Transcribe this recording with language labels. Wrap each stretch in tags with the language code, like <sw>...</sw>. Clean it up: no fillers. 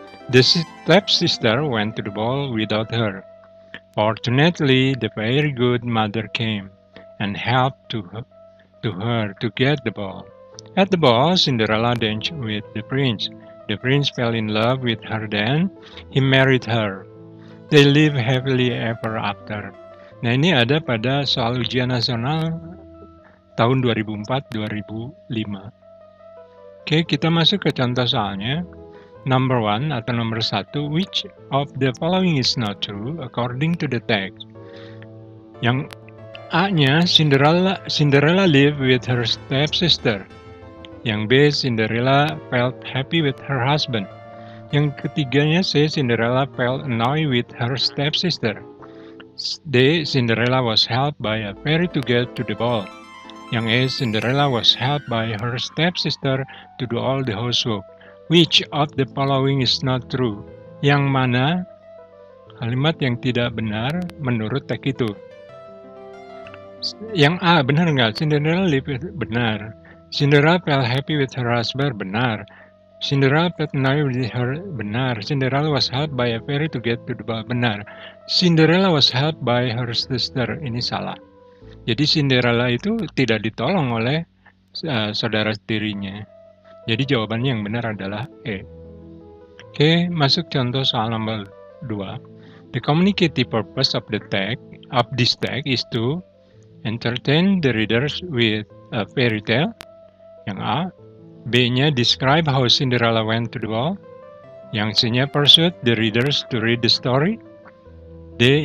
<en>The stepsister went to the ball without her. Fortunately, the very good mother came and helped to her to get the ball. At the ball, Cinderella danced with the prince. The prince fell in love with her then. He married her. They live happily ever after.</en> <id>Nah, ini ada pada soal ujian nasional tahun 2004-2005. Oke, kita masuk ke contoh soalnya.</id> <en>Number 1</en> <id>atau nomor 1,</id> <en>which of the following is not true according to the text?</en> <id>Yang A-nya,</id> <en>Cinderella lived with her stepsister.</en> <id>Yang B,</id> <en>Cinderella felt happy with her husband.</en> <id>Yang ketiganya C,</id> <en>Cinderella felt annoyed with her stepsister. D, Cinderella was helped by a fairy to get to the ball.</en> <id>Yang A,</id> <en>Cinderella was helped by her stepsister to do all the housework. Which of the following is not true?</en> <id>Yang mana kalimat yang tidak benar menurut teks itu? Yang A, benar nggak?</id> <en>Cinderella lived with,</en> <id>benar.</id> <en>Cinderella felt happy with her husband, benar. Cinderella felt annoyed with her,</en> <id>benar.</id> <en>Cinderella was helped by a fairy to get to the ball, benar. Cinderella was helped by her sister,</en> <id>ini salah. Jadi Cinderella itu tidak ditolong oleh saudara tirinya. Jadi jawabannya yang benar adalah E. Oke, masuk contoh soal nomor 2.</id> <en>The communicative purpose of this text is to entertain the readers with a fairy tale.</en> <id>Yang A. B-nya</id> <en>describe how Cinderella went to the ball.</en> <id>Yang C-nya</id> <en>persuade the readers to read the story. D.</en>